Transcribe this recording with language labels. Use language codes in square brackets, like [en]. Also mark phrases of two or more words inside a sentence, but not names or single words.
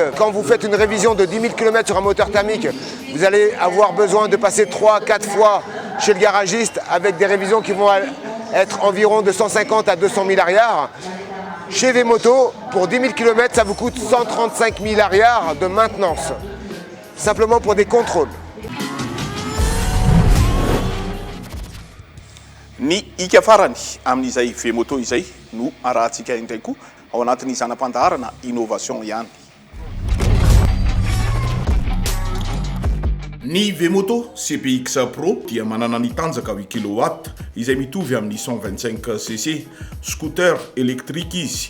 [fr] Quand vous faites une révision de 10 000 km sur un moteur thermique, vous allez avoir besoin de passer 3-4 fois chez le garagiste avec des révisions qui vont être environ de 150 à 200 000 arrières. Chez V-Moto, pour 10 000 km, ça vous coûte 135 000 arrières de maintenance, simplement pour des contrôles. [mg] Ny ika farany amin'izay V-Moto izay no arahantsika indray koa ao anatin'izany ampandaharana innovation ihany. Ny V-Moto CPX Pro dia manana ny tanjaka 8 kW izay mitovy amin'ny 125cc [fr] scooter électrique [mg] izy.